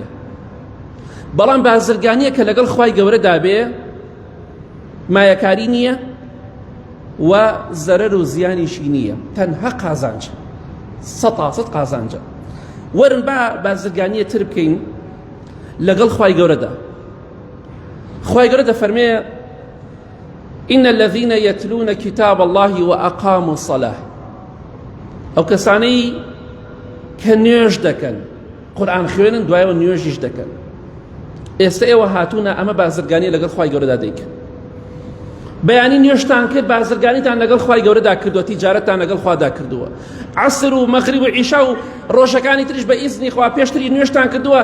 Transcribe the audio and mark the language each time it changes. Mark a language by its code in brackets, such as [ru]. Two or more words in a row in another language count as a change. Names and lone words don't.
[ckb] بەڵام بازرگانیە کە لەگەڵ خوای گەورەدا بێ مایەکاری نییە و زەرەر و زیانیشی نییە، تەنها قازانجە، 100% قازانجە. وەرن با بازرگانیە تر بکەین لەگەڵ خوای گەورەدا. خوای گەورە دەفەرمێ [ar] إن الذين يتلون كتاب الله وأقاموا الصلاة، [ckb] ئەو کەسانەی کە نوێژ دەکەن، قورئان خوێنن دوایەوە نوێژیش دەکەن. ئێستا ئێوە هاتوونە ئەمە بازرگانی لەگەڵ خوای گەورەدا دەیکەن. بەیانی نوێژتان کرد، بازرگانیتان لەگەڵ خوای گەورەدا کردووە، تیجارەتتان لەگەڵ خوادا کردووە، عەسر و مەغریب و عیشا و ڕۆژەکانی تریش بە ئیزنی خوا پێشتری نوێژتان کردووە.